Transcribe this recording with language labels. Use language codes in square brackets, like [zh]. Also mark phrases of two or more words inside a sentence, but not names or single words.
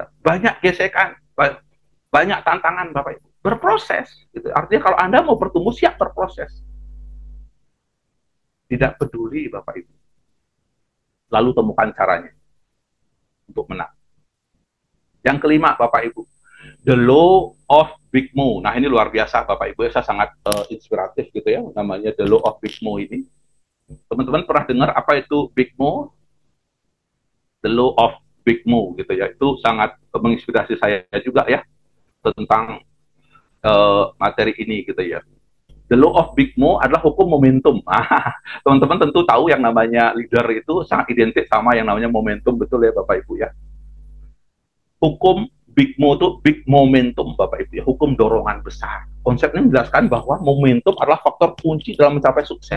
[id] Banyak gesekan, banyak tantangan Bapak Ibu. Berproses gitu. Artinya kalau Anda mau bertumbuh siap berproses. Tidak peduli Bapak Ibu. Lalu temukan caranya untuk menang. Yang kelima Bapak Ibu, [en] the law of Big Mo. [id] Nah, ini luar biasa Bapak Ibu, saya sangat inspiratif gitu ya, namanya [en] the law of Big Mo [id] ini. Teman-teman pernah dengar apa itu Big Mo? [en] The law of Big Mo [id] gitu ya. Itu sangat menginspirasi saya juga ya tentang materi ini gitu ya. [en] The law of Big Mo [id] adalah hukum momentum. Teman-teman tentu tahu yang namanya leader itu sangat identik sama yang namanya momentum, betul ya Bapak Ibu ya. Hukum Big Mo itu [en] big momentum [id] Bapak Ibu ya, hukum dorongan besar. Konsep ini menjelaskan bahwa momentum adalah faktor kunci dalam mencapai sukses.